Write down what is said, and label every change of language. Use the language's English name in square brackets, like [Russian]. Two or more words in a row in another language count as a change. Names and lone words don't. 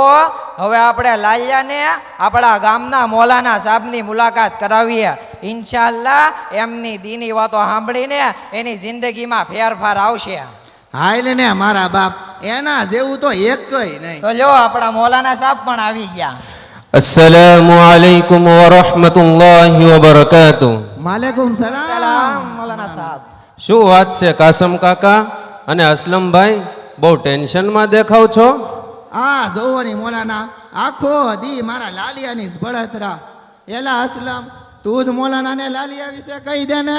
[Gujarati] હવે આપણે લાલિયાને આપણા ગામના મોલાના સાહેબની મુલાકાત કરાવીએ. ઇન્શાલ્લાહ એમની દીની વાતો સાંભળીને એની જિંદગીમાં ફેરફાર આવશે. હાલ ને મારા બાપ, એના જેવું તો એકય નહીં. તો લ્યો, આપણા મોલાના સાહેબ પણ આવી ગયા. [Arabic] السلام عليكم ورحمة الله وبركاته. عليكم سلام. [Gujarati] સલામ મોલાના સાહેબ. શું વાત છે કાસમ કાકા અને અસલમભાઈ, બહુ ટેન્શનમાં દેખાવ છો? આ જોવાની મોલાના આખો દી મારા લાલિયાની જ બળતરા. એલા અસલમ, તું જ મોલાનાને લાલિયા વિશે કહી દે ને.